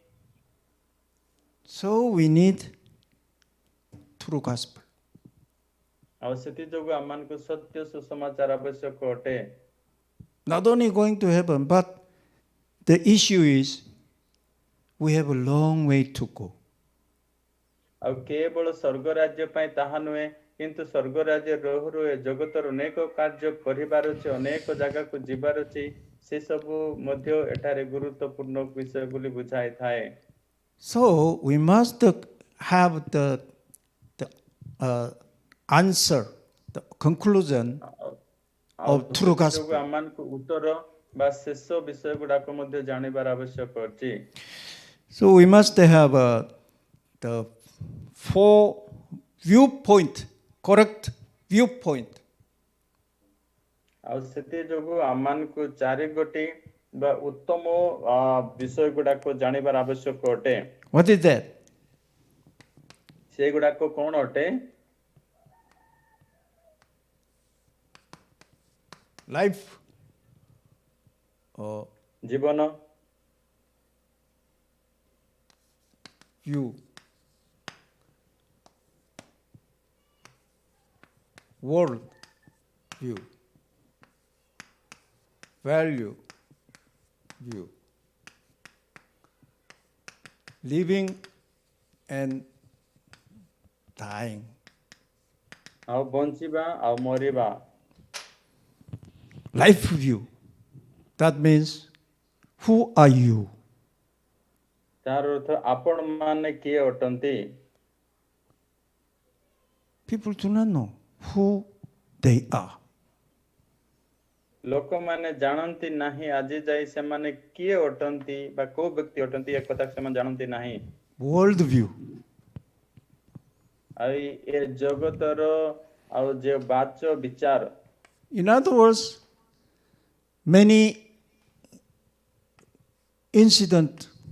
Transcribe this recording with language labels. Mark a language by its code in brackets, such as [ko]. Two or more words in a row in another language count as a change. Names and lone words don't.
[en] So we need true gospel. [or] ଆଉ ସେଥି ଯୋଗୁଁ ଆମମାନଙ୍କୁ ସତ୍ୟ ସୁସମାଚାର ଆବଶ୍ୟକ ଅଟେ। [en] Not only going to heaven, but the issue is we have a long way to go. [or] ଆଉ କେବଳ ସ୍ୱର୍ଗ ରାଜ୍ୟ ପାଇଁ ତାହା ନୁହେଁ କିନ୍ତୁ ସ୍ୱର୍ଗ ରାଜ୍ୟ ରହୁ ରହୁ ଏ ଜଗତର ଅନେକ କାର୍ଯ୍ୟ କରିବାର ଅଛି ଅନେକ ଜାଗାକୁ ଯିବାର ଅଛି ସେ ସବୁ ମଧ୍ୟ ଏଠାରେ ଗୁରୁତ୍ୱପୂର୍ଣ୍ଣ ବିଷୟ ବୋଲି ବୁଝାଇଥାଏ। [en] So we must have the answer, the conclusion of true gospel. [or] ଆମମାନଙ୍କୁ ଉତ୍ତର ବା ଶେଷ ବିଷୟ ଗୁଡାକ ମଧ୍ୟ ଜାଣିବାର ଆବଶ୍ୟକ ଅଛି। [en] So we must have the 4 viewpoint, correct viewpoint. [or] ଆଉ ସେଥି ଯୋଗୁଁ ଆମମାନଙ୍କୁ 4 ଗୋଟି ବା ଉତ୍ତମ ବିଷୟ ଗୁଡାକ ଜାଣିବାର ଆବଶ୍ୟକ ଅଟେ। [en] What is that? [or] ସେଗୁଡାକ କଣ ଅଟେ? [en] Life, [or] ଜୀବନ, [en] view, world view, value view, living and dying. [or] ଆଉ ବଞ୍ଚିବା ଆଉ ମରିବା। [en] Life view, that means who are you? [or] ତାର ଅର୍ଥ ଆପଣ ମାନେ କିଏ ଅଟନ୍ତି? [en] People do not know who they are. [or] ଲୋକମାନେ ଜାଣନ୍ତି ନାହିଁ ଆଜି ଯାଇ ସେମାନେ କିଏ ଅଟନ୍ତି ବା କୋଉ ବ୍ୟକ୍ତି ଅଟନ୍ତି ଏ କଥା ସେମାନେ ଜାଣନ୍ତି ନାହିଁ। [en] World view, [or] ଆଉ ଏ ଜଗତର ଆଉ ଯେ ବାଚ ବିଚାର। [en] in other words, many incidents